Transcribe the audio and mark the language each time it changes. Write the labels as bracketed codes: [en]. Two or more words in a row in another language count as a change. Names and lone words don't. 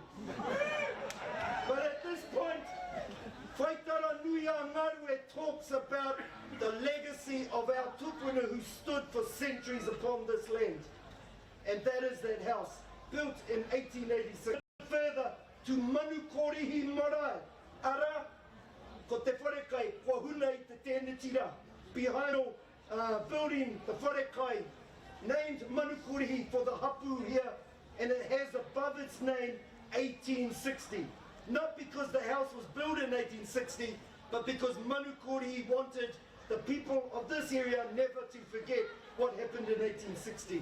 [en] But at this point, Waitara Nui a Ngarue talks about the legacy of our tupuna who stood for centuries upon this land. And that is that house, built in 1886. Further to [mi] Manu Korihi Marae, Ara, ko te wharekai, kua huna I te tēnetira, [en] behind building the wharekai, named Manu Korihi for the hapu here, and it has above its name 1860. Not because the house was built in 1860, but because Manu Korihi wanted the people of this area never to forget what happened in 1860.